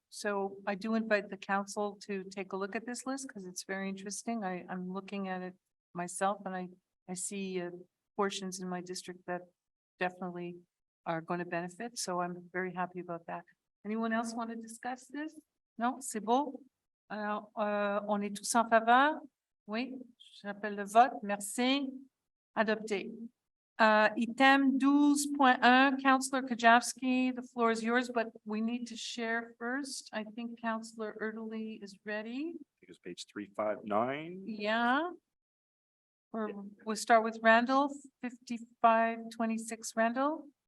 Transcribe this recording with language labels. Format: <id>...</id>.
<en>So I do invite the council to take a look at this list because it's very interesting. I'm looking at it myself and I see portions in my district that definitely are going to benefit. So I'm very happy about that. Anyone else want to discuss this?</en> <fr>No, c'est beau. Alors, on est tous en faveur? Oui, j'appelle le vote. Merci. Adopté.</fr> <en>Item 12.1, Councillor Kajewski, the floor is yours, but we need to share first. I think Councillor Erdely is ready. It was page 359. Yeah. Or we'll start with Randall, 5526 Randall.</en>